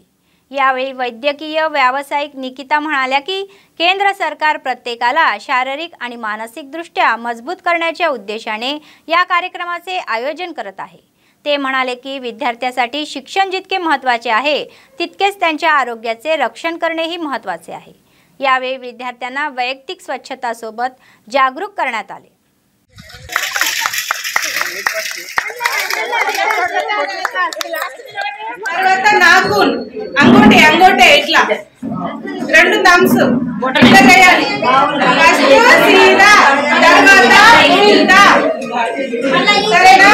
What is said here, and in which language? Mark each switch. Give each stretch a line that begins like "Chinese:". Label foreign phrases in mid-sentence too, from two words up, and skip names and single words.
Marathi: यावेळी वैद्यकीय व्यावसायिक निकिता म्हणाल्या की केंद्र सरकार प्रत्येकाला शारीरिक आणि मानसिक दृष्ट्या मजबूत करण्याच्या उद्देशाने या कार्यक्रमाचे आयोजन करत आहे। ते म्हणाले की विद्यार्थ्यांसाठी शिक्षण जितके महत्त्वाचे आहे तितकेच त्यांच्या आरोग्याचे रक्षण करणेही महत्त्वाचे आहे। यावेळी विद्यार्थ्यांना वैयक्तिक स्वच्छता सोबत जागरूक करण्यात आले।
Telugu: తర్వాత నాగున్ అంగోటే ఇట్లా రెండు థమ్స్ ఇట్లా చేయాలి। ఫస్ట్ సీదా తర్వాత ఉల్టా సరేనా।